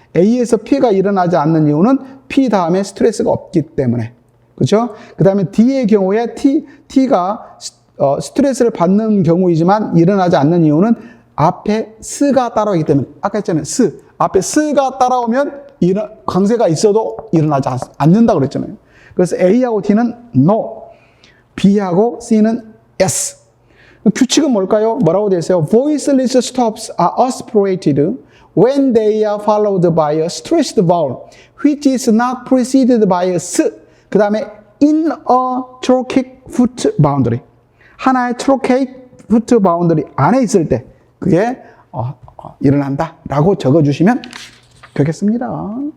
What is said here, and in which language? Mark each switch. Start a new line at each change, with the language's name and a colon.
Korean: A에서 P가 일어나지 않는 이유는 P 다음에 스트레스가 없기 때문에. 그렇죠? 그 다음에 D의 경우에 T가 스트레스를 받는 경우이지만 일어나지 않는 이유는 앞에 스가 따라오기 때문에. 아까 했잖아요. 앞에 스가 따라오면 강세가 있어도 일어나지 않는다고 그랬잖아요. 그래서 A하고 D는 no, B하고 C는 yes. 규칙은 뭘까요? 뭐라고 되어 있어요?
English: Voiceless stops are aspirated when they are followed by a stressed vowel, which is not preceded by a s. 그 다음에 in a trochaic foot boundary.
Korean: 하나의 trochaic foot boundary 안에 있을 때 그게 일어난다 라고 적어주시면 되겠습니다.